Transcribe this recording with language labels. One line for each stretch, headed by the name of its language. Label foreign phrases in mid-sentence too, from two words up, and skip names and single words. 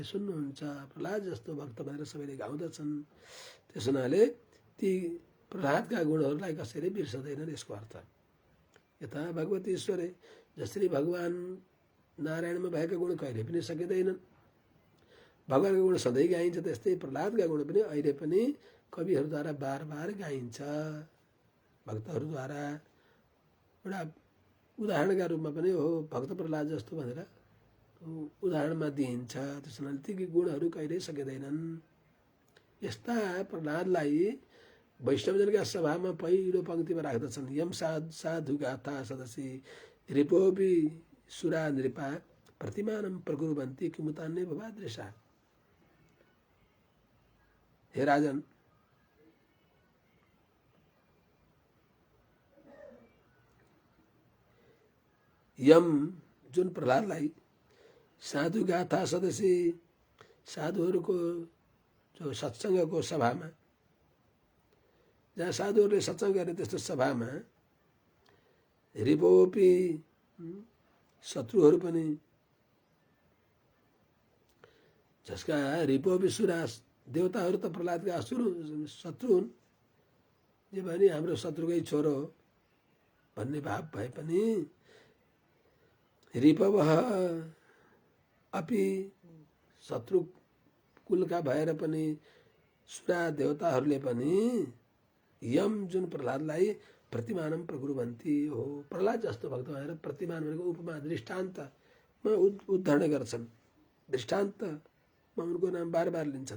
Nepali: सुन्नुहुन्छ प्रहलाद जस्तो भक्त भनेर सबैले गाउँदछन् त्यस हुनाले ती प्रहलादका गुणहरूलाई कसैले बिर्सदैनन् यसको अर्थ
Sanskrit: यथा भगवती ईश्वरे
Nepali: जसरी भगवान नारायणमा भएका गुण कहिले पनि सकिँदैनन् भगवानको गुण सधैँ गाइन्छ त्यस्तै प्रहलादका गुण पनि अहिले पनि कविहरूद्वारा बार बार गाइन्छ भक्तहरूद्वारा एउटा उदाहरणका रूपमा पनि हो भक्त प्रहलाद जस्तो भनेर उदाहरणमा दिइन्छ त्यस हुनाले ती गुणहरू कहिल्यै सकिँदैनन् यस्ता प्रहलादलाई वैष्णवजनका सभामा पहिलो पङ्क्तिमा राख्दछन्
Sanskrit: यम साधु गाथा सदसी रिपोपि सुरा नृपा प्रतिमानं प्रकुर्वन्ति किमुतान्ये भवादृशा।
Nepali: हे राजन, यम जुन प्रहलादलाई साधु गाथा सदस्य साधुहरूको जो सत्सङ्गको सभामा, जहाँ साधुहरूले सत्सङ्ग गर्ने त्यस्तो सभामा रिपोपी शत्रुहरू पनि, जसका रिपोपी सुरा देवताहरू त प्रहलादका शत्रु हुन्, जे भने हाम्रो शत्रुकै छोरो भन्ने भाव भए पनि
Sanskrit: रिपवः अपि
Nepali: शत्रु कुलका भएर पनि सुरा देवताहरूले पनि यम जुन प्रहलादलाई
Sanskrit: प्रतिमानम प्रकुर्वन्ति
Nepali: हो, प्रहलाद जस्तो भक्त भएर प्रतिमान भनेको उपमा दृष्टान्तमा उद्धरण गर्छन्, दृष्टान्तमा उनको नाम बार बार लिन्छन्।